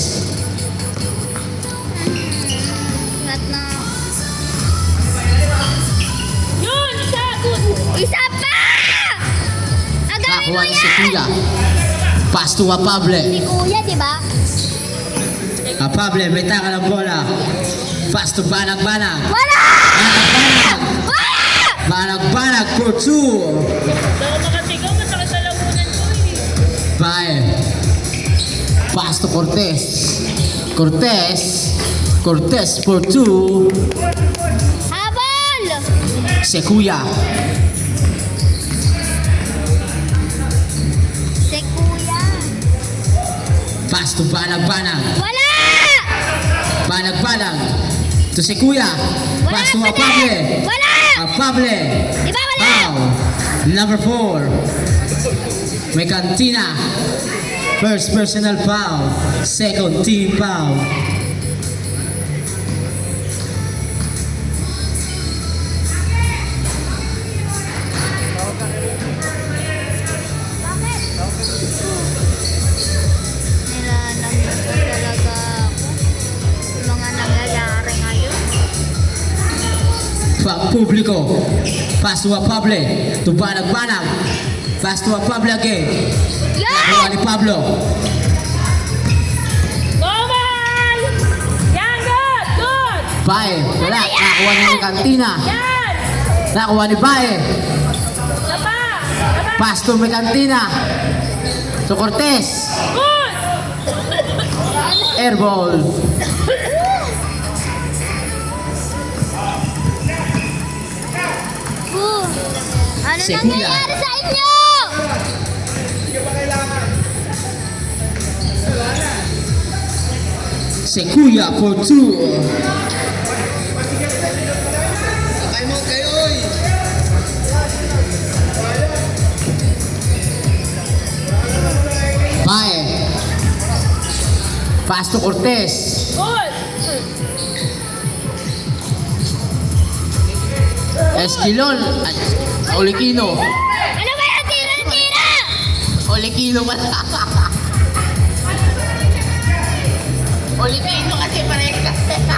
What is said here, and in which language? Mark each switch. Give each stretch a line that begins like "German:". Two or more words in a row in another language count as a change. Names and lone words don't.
Filipino: Ingat na. Yun, isa. Good. Isa pa! Agamin mo Nakuha ni si yan!
English: Kuya. Pass to Apable.
Filipino: Si Kuya, di ba? Apable, may taka ng bola.
English: Pass to Banag-Banag.
Filipino: Wala! Banag-Banag. Wala!
English: Banag-Banag for 2.
Filipino: Daw makasigaw, masakit sa lamunan ko eh.
English: Bae. Pass to Cortez. Cortez. Cortez for 2.
Filipino: Habol! Si Kuya. Si Kuya.
English: Pass to Banag-Banag.
Filipino: Wala! Banag-Banag. To si Kuya. Wala
English: Pass to
Filipino: pa Apable. din! Wala! Apable. Di ba wala?
English: Foul. Number 4. May Cantina. First personal foul. Second team foul.
Filipino: Bakit? Nilalamig ko talaga ako. Yung mga nangyayari ngayon. Publiko.
English: Pass to Apable. To Banag-Banag. Pass to Apable again.
Filipino: Nakuha Yan! ni Pablo.
English: Gomal! Yan, good! Good!
Filipino: Bae. Wala. Nakuha ni Cantina. Yan! Nakuha ni Bae. Isa pa! Isa pa!
English: Pass to may Cantina. To Cortez. Good! Airball.
Filipino: Ano Si Kuya. nangyayari sa inyo? Si Kuya for 2. Bae.
English: Pass to Cortez. Good! Esquilon.
Filipino: At Olikino. Ano ba yan? Tira-tira! Olikino pala. Olikino kasi pareho kasi.